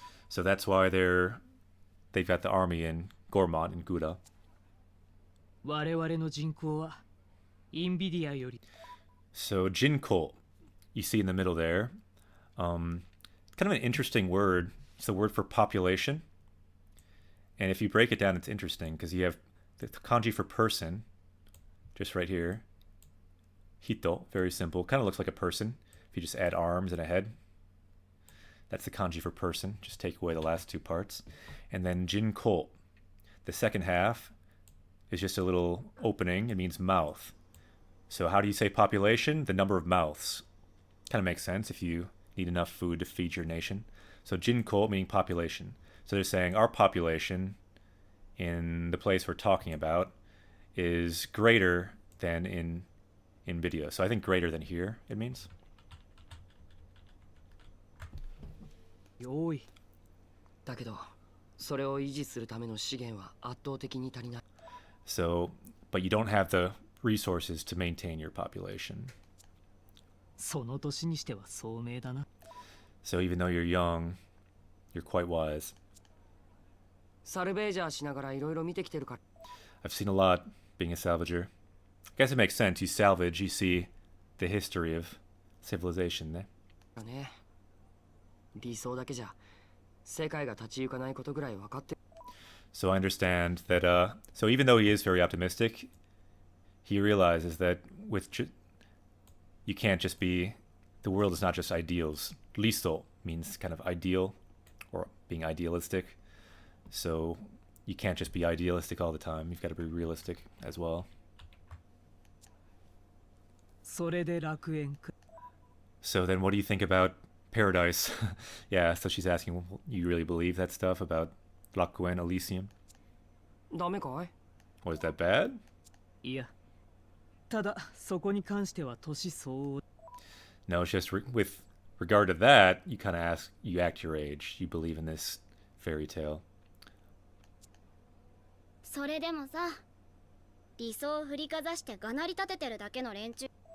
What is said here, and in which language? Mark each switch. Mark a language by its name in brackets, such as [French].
[English] So that's why they've got the army in Gormont and Gouda. [Japanese] 我々の人口はインビディアより。 [English] So Jinko, you see in the middle there, kind of an interesting word. It's the word for population. And if you break it down, it's interesting because you have the kanji for person, just right here. Hito, very simple. Kind of looks like a person if you just add arms and a head. That's the kanji for person. Just take away the last two parts. And then Jinko, the second half, is just a little opening. It means mouth. So how do you say population? The number of mouths. Kind of makes sense if you need enough food to feed your nation. So Jinko meaning population. So they're saying our population in the place we're talking about is greater than in video. So I think greater than here, it means. [Japanese] よい。だけど、それを維持するための資源は圧倒的に足りない。 [English] So, but you don't have the resources to maintain your population. [Japanese] その年にしては聡明だな。 [English] So even though you're young, you're quite wise. [Japanese] サルベージャーしながらいろいろ見てきてるから。 [English] I've seen a lot being a salvager. I guess it makes sense. You salvage, you see the history of civilization, ね。 [Japanese] ね。理想だけじゃ世界が立ち行かないことぐらい分かってる。 [English] So I understand that, so even though he is very optimistic, he realizes that you can't just be, the world is not just ideals. Listo means kind of ideal or being idealistic. So you can't just be idealistic all the time. You've got to be realistic as well. [Japanese] それで楽園か [English] So then what do you think about paradise? Yeah, so she's asking, well, you really believe that stuff about Rakuen Elysium? [Japanese] ダメかい [English] Was that bad? [Japanese] いやただそこに関しては年相応 [English] No, it's just with regard to that, you kind of ask, you act your age. You believe in this fairy tale. [Japanese] それでもさ、理想を振りかざしてがなり立ててるだけの連中。